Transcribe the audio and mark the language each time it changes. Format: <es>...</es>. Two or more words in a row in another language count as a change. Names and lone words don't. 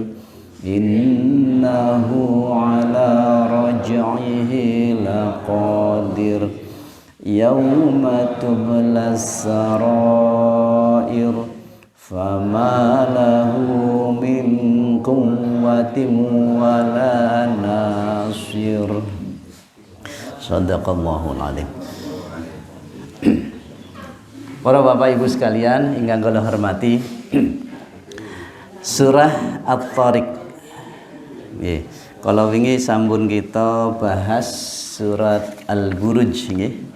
<ar>إنه على رجعه لقادر. يوم تبلى السرائر. فما له من قوة ولا ناصر. صدق الله العظيم.</ar> <jv>Para bapak ibu sekalian ingkang kula hormati, surah At-Thariq. Nggih, kala wingi sampun kita bahas surat Al-Buruj nggih.</jv>